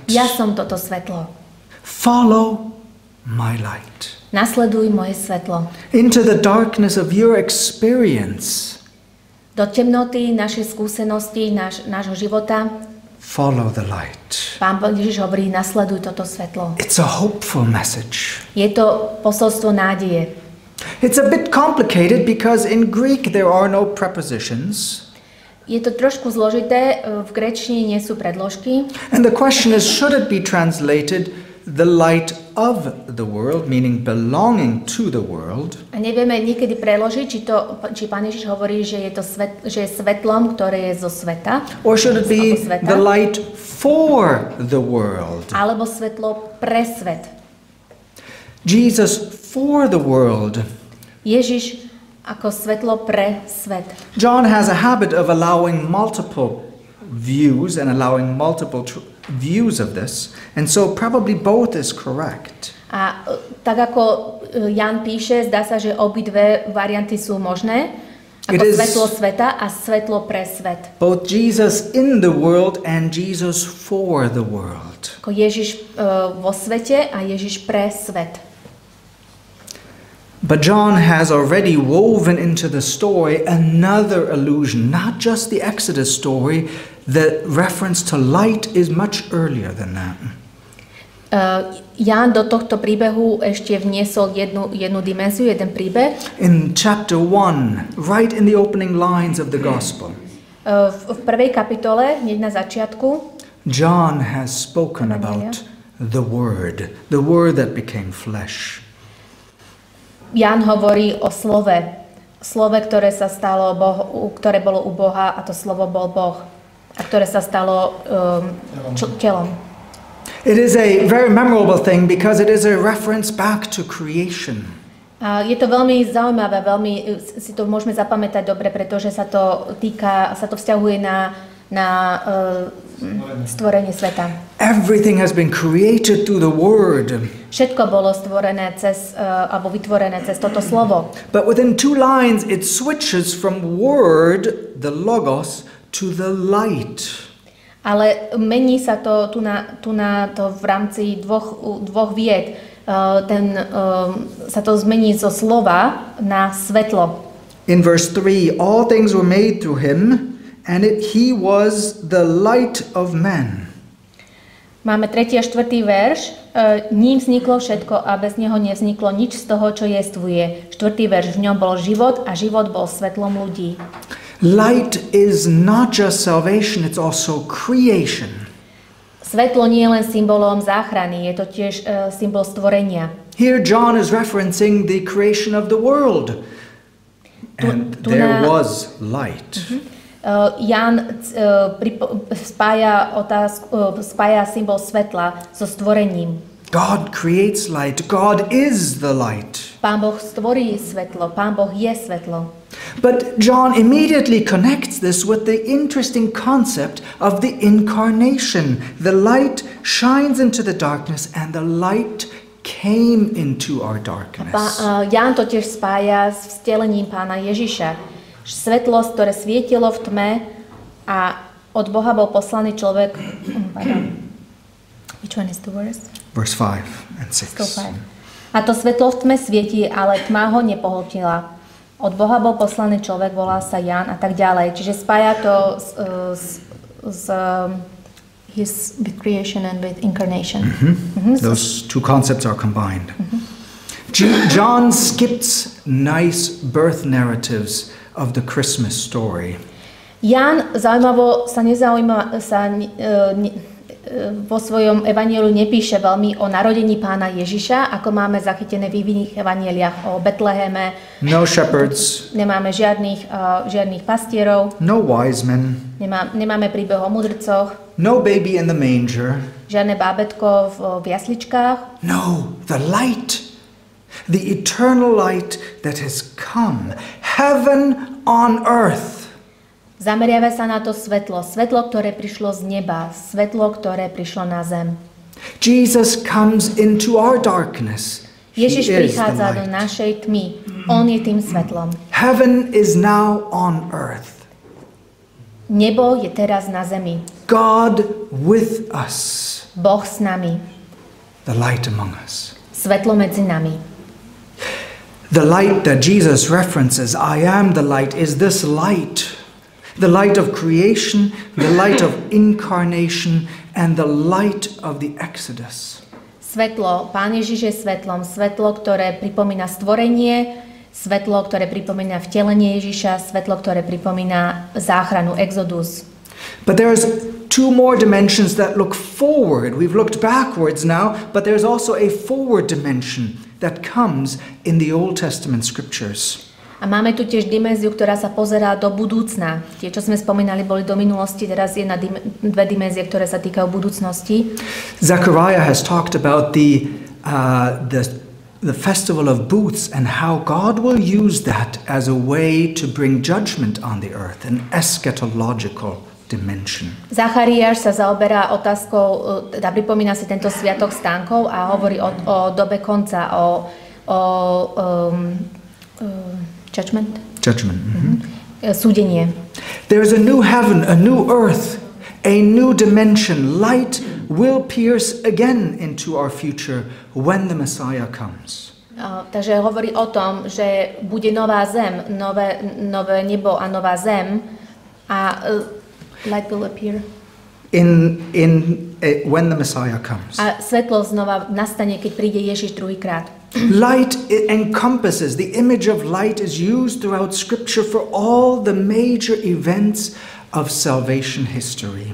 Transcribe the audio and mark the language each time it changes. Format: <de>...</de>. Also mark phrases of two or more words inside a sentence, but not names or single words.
<sk>Ja som toto svetlo.</sk> <en>Follow my light.</en> <sk>Nasleduj moje svetlo.</sk> <en>Into the darkness of your experience.</en> <sk>Do temnoty našej skúsenosti, nášho života.</sk> <en>Follow the light.</en> <sk>Pán Ježiš hovorí, nasleduj toto svetlo.</sk> <en>It's a hopeful message.</en> <sk>Je to posolstvo nádeje.</sk> <en>It's a bit complicated because in Greek there are no prepositions.</en> <sk>Je to trošku zložité, v gréčtine nie sú predložky.</sk> <en>And the question is, should it be translated the light of the world, meaning belonging to the world?</en> <sk>A nevieme niekedy preložiť, či Pán Ježiš hovorí, že je svetlom, ktoré je zo sveta.</sk> <en>Or should it be the light for the world?</en> <sk>Alebo svetlo pre svet.</sk> <en>Jesus for the world.</en> <sk>Ježiš ako svetlo pre svet.</sk> <en>John has a habit of allowing multiple views and allowing multiple views of this, and so probably both is correct.</en> <sk>A tak ako Jan píše, zdá sa, že obidve varianty sú možné. Ako svetlo sveta a svetlo pre svet.</sk> <en>Both Jesus in the world and Jesus for the world.</en> <sk>Ako Ježiš vo svete a Ježiš pre svet.</sk> <en>But John has already woven into the story another allusion, not just the Exodus story. The reference to light is much earlier than that.</en> <sk>Ján do tohto príbehu ešte vniesol jednu dimenziu, jeden príbeh.</sk> <en>In chapter 1, right in the opening lines of the gospel.</en> <sk>V prvej kapitole, hneď na začiatku,</sk> <en>John has spoken about the Word that became flesh.</en> <sk>Ján hovorí o slove, ktoré sa stalo ktoré bolo u Boha, a to slovo bol Boh, a ktoré sa stalo telom.</sk> <en>It is a very memorable thing because it is a reference back to creation.</en> <sk>Je to veľmi zaujímavé, veľmi si to môžeme zapamätať dobre, pretože sa to vzťahuje na stvorenie sveta.</sk> <en>Everything has been created through the Word.</en> <sk>Všetko bolo stvorené alebo vytvorené cez toto slovo.</sk> <en>But within two lines it switches from Word, the Logos, to the light.</en> <sk>Ale mení sa to tu na to v rámci dvoch vied. Sa to zmení zo slova na svetlo.</sk> <en>In verse 3, all things were made through him, and he was the light of men.</en> <sk>Máme 3. a 4. verš. Ním vzniklo všetko a bez neho nevzniklo nič z toho, čo jestvuje. 4. verš. V ňom bol život a život bol svetlom ľudí.</sk> <en>Light is not just salvation, it's also creation.</en> <sk>Svetlo nie je len symbolom záchrany, je to tiež symbol stvorenia.</sk> <en>Here John is referencing the creation of the world. And there was light.</en> <sk>Jan spája symbol svetla so stvorením.</sk> <en>God creates light. God is the light.</en> <sk>Pán Boh stvorí svetlo. Pán Boh je svetlo.</sk> <en>But John immediately connects this with the interesting concept of the incarnation. The light shines into the darkness and the light came into our darkness.</en> <sk>Ján to tiež spája s vtelením Pána Ježiša. Svetlo, ktoré svietilo v tme a od Boha bol poslaný človek.</sk> <en>Which one is the worst? Verse 5 and 6.</en> <sk>A to svetlo v tme svieti, ale tma ho nepohltila. Od Boha bol poslaný človek, volal sa Ján a tak ďalej. Čiže spája to</sk> <en>with creation and with incarnation. Those two concepts are combined. John skips nice birth narratives of the Christmas story.</en> <sk>Ján zaujímavo sa vo svojom evanjeliu nepíše veľmi o narodení pána Ježiša, ako máme zachytené v iných evanjeliách o Betleheme.</sk> <en>No shepherds.</en> <sk>Nemáme žiadnych pastierov.</sk> <en>No wise men.</en> <sk>Nemáme príbeh o mudrcoch.</sk> <en>No baby in the manger.</en> <sk>Žiadne bábätko v jasličkách.</sk> <en>No, the light. The eternal light that has come. Heaven on earth.</en> <sk>Zameriava sa na to svetlo, ktoré prišlo z neba, svetlo, ktoré prišlo na zem.</sk> <en>Jesus comes into our darkness.</en> <sk>Ježiš prichádza do našej tmy. On je tým svetlom.</sk> <en>Heaven is now on earth.</en> <sk>Nebo je teraz na zemi.</sk> <en>God with us.</en> <sk>Boh s nami.</sk> <en>The light among us.</en> <sk>Svetlo medzi nami.</sk> <en>The light that Jesus references, I am the light, is this light. The light of creation, the light of incarnation, and the light of the Exodus.</en> <sk>Svetlo, Pán Ježiš je svetlom, svetlo, ktoré pripomína stvorenie, svetlo, ktoré pripomína vtelenie Ježiša, svetlo, ktoré pripomína záchranu, Exodus.</sk> <en>But there's two more dimensions that look forward. We've looked backwards now, but there's also a forward dimension that comes in the Old Testament scriptures.</en> <sk>A máme tu tiež dimenziu, ktorá sa pozerá do budúcna. Tie, čo sme spomínali, boli do minulosti, teraz je na dve dimenzie, ktoré sa týkajú budúcnosti.</sk> <en>Zechariah has talked about the festival of booths and how God will use that as a way to bring judgment on the earth, an eschatological dimension.</en> <sk>Zachariáš sa zaoberá otázkou, teda pripomína si tento sviatok stánkov a hovorí o dobe konca, o judgment. Súdenie.</sk> <en>There is a new heaven, a new earth, a new dimension. Light will pierce again into our future when the Messiah comes.</en> <sk>Takže hovorí o tom, že bude nová zem, nové nebo a nová zem a</sk> <en>light will appear. When the Messiah comes.</en> <sk>A svetlo znova nastane, keď príde Ježiš druhýkrát.</sk> <en>Light encompasses, the image of light is used throughout Scripture for all the major events of salvation history.</en>